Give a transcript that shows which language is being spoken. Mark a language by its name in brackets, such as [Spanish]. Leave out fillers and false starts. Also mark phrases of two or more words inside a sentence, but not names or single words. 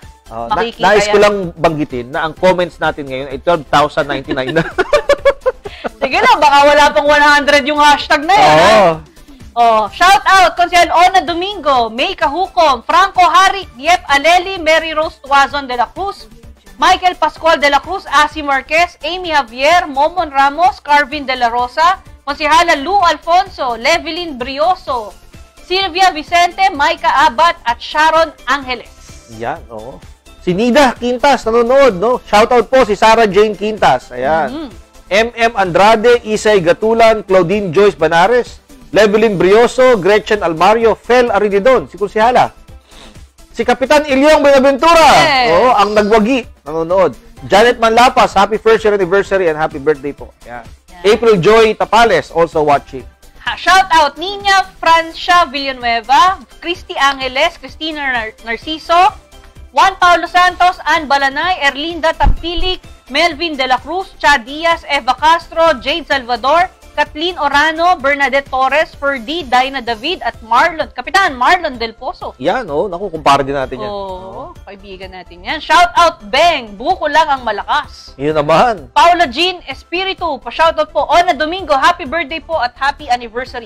[Filipino] Nais ko lang banggitin na ang comments natin ngayon ay 12,099 na. Sige na, baka wala pang 100 yung hashtag na yan. [English] Shout out, [Filipino] Consel Ona Domingo, May Kahukom, Franco Harik, Yep Aleli, Mary Rose Tuazon de la Cruz, Michael Pascual de la Cruz, Asi Marquez, Amy Javier, Momon Ramos, Carvin de la Rosa, Konsehala Lou Alfonso, Levelyn Brioso, Silvia Vicente, Maika Abat, at Sharon Angeles. Yan, Si Nida Quintas, nanonood, no? [English] Shout out [Filipino] po si Sarah Jane Quintas. Ayan. MM Andrade, Isay Gatulan, Claudine Joyce Banares, Levelyn Brioso, Gretchen Almario, Fel Arididon, si Konsehala. Si Kapitan Ilyong Benaventura, ang nagwagi, nanonood. Janet Manlapas, [English] happy first year anniversary and happy birthday po. Yan. April Joy Tapales, also watching. Shout out, [Filipino] Nina Francia Villanueva, Christy Angeles, Cristina Narciso, Juan Paulo Santos, Ann Balanay, Erlinda Tampilik, Melvin De La Cruz, Chad Diaz, Eva Castro, Jade Salvador, Kathleen Orano, Bernadette Torres, Ferdy, Dinah David, at Kapitan Marlon Del Pozo. Yan, naku, kumpara din natin yan. Kaibigan natin yan. [English] Shout out, [Filipino] Beng, buko lang ang malakas. Yun naman. Paula Jean Espiritu, pa-shout out po. Ona Domingo, [English] happy birthday [Filipino] po at [English] happy anniversary.